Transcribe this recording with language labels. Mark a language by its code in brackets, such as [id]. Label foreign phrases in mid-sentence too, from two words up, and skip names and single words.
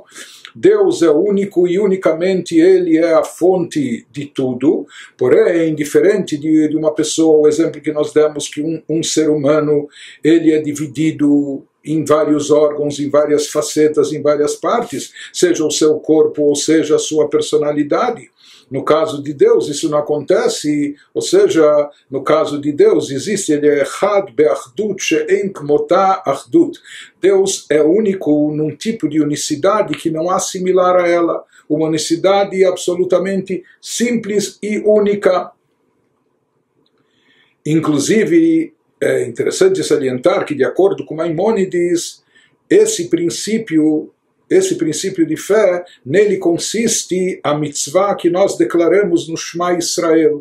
[pt] Deus é único e unicamente Ele é a fonte de tudo, porém, diferente de uma pessoa, o exemplo que nós demos, que um ser humano, ele é dividido em vários órgãos, em várias facetas, em várias partes, seja o seu corpo ou seja a sua personalidade. No caso de Deus, isso não acontece, ou seja, no caso de Deus, existe, ele é [he] אחד באחדות שאין כמותה אחדות. [pt] Deus é único num tipo de unicidade que não há similar a ela, uma unicidade absolutamente simples e única. Inclusive, é interessante salientar que, de acordo com Maimônides, esse princípio de fé, nele consiste a mitzvah que nós declaramos no Shema Israel.